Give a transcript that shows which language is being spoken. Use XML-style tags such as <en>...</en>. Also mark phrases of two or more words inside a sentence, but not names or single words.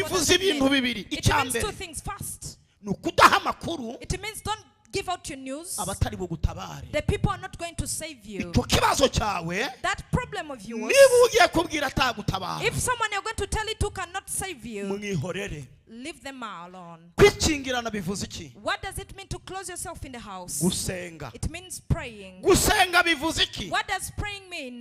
<rw>Bivuze</rw> <en>does it</en> <rw>ibintu</rw> <en>mean?</en> <rw>bibiri.</rw> <en>It</en> <rw>Icya</rw> <en>means two</en> <rw>mbere</rw> <en>things. First,</en> <rw>ni ukudaha amakuru</rw> <en>it means don't give out your news.</en> <rw>abatari bugutabare.</rw> <en>The people are not going to save you.</en> <rw>Icyo kibazo cyawe</rw> <en>That problem problem of yours, if someone you're going to tell it to cannot save you, leave them alone. What does it mean to close yourself in the house? It means praying. What does praying mean?</en>